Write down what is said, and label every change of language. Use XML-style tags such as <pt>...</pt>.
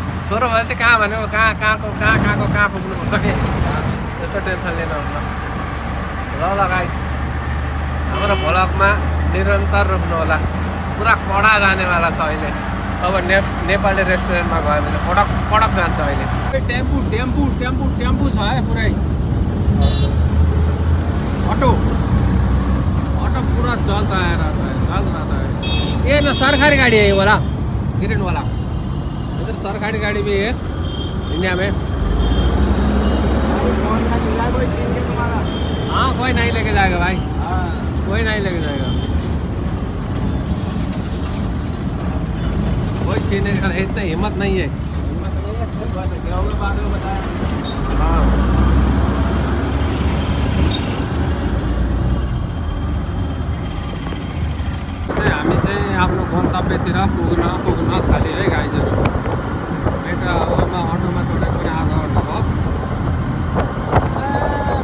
<ne>छोरो भएपछि कहाँ भनेको कहाँ पुग्नुपर्छ कि, त्यस्तो टेन्सन लिनुहुन्न। ल गाइस, हाम्रो भ्लगमा निरन्तर रोक्नु होला। पुरा कडा जानेवाला छ अहिले। अब नेपाली रेस्टुरेन्टमा गयो भने कडक जान्छ अहिले। टेम्पू छ है पुरै।</ne> <hi>ऑटो पूरा चलता है रहता है। ये ना सरकारी गाड़ी है ये वाला, ग्रीन वाला। इधर सरकारी गाड़ी भी है इंडिया में। हाँ, कोई नहीं लेके जाएगा भाई, कोई नहीं लेके जाएगा। कोई छीने का इतना हिम्मत नहीं है। हाँ</hi> <ne>गन्तव्यतिर पुग्न थाल्यो है गाइजहरू। यता अटोमा चढेको पनि आधा घन्टा भयो।</ne>